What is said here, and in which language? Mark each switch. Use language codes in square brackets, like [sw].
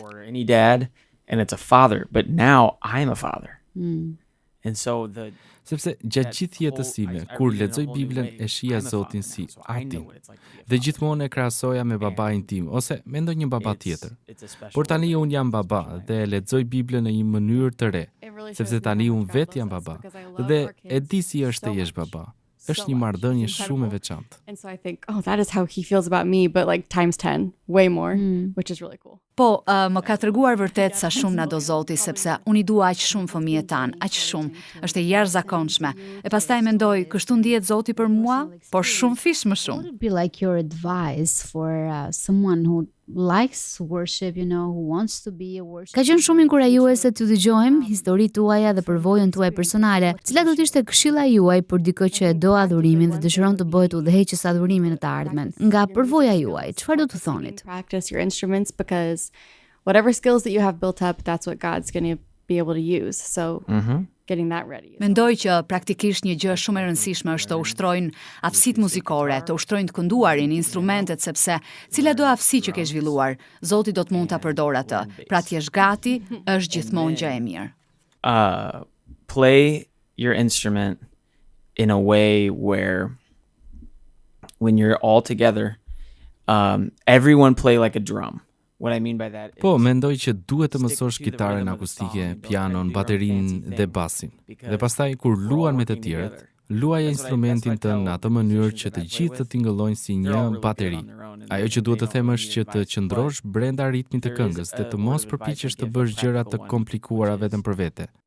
[en] Or any dad, and it's a father, but now I'm a father. And so [sq] Sepse gjatë gjithë jetës time, kur lexoj Biblën e shija Zotin si atin, dhe gjithmonë e krahasoja me babain tim ose me ndonjë baba tjetër. Por tani unë jam baba dhe e lexoj Biblën në një mënyrë të re, sepse tani unë vetë jam baba dhe e di si është të jesh baba. Është një marrëdhënie shumë e veçantë. [en] And so I think, oh, that is how he feels about me, but like times 10, way more, which is really cool. [sq] Po, më ka treguar vërtet sa shumë na do Zoti, sepse unë I dua aq shumë fëmijët tan, aq shumë, është e jashtëzakonshme. E pastaj mendoj, kështu ndihet Zoti për mua, por shumë fish më shumë. [en] What would be like your advice for someone who likes worship, who wants to be a worship? [sq] Ka qenë shumë inkurajuese të dëgjojmë historitë tuaja dhe përvojën tuaj personale. Cila do të ishte këshilla juaj për dikë që e do adhurimin dhe dëshiron të bëhet udhëheqës adhurimit në të ardhmen? Nga përvoja juaj, çfarë do të thonit? [en] Practice your instruments because whatever skills that you have built up, that's what God's going to be able to use. So getting that ready. [sq] Mendoj që praktikisht një gjë shumë e rëndësishme është të ushtrojnë aftësitë muzikore, të ushtrojnë të kënduarin, instrumentet, sepse cila do aftësi që ke zhvilluar, Zoti do të mund ta përdor atë. Pra të jesh gati, është gjithmonë gjë e mirë. [en] Play your instrument in a way where when you're all together, everyone play like a drum. What I mean by that is, [sq] Po, mendoj që duhet të mësosh kitaren akustike, pianon, baterinë dhe basin. Dhe pastaj kur luan me të tjerët, luaja instrumentin tënd në atë mënyrë që të gjithë të tingëllojnë si një bateri. Ajo që duhet të them është që të qëndrosh brenda ritmit të këngës dhe të mos përpiqesh të bësh gjëra të komplikuara vetëm për vete.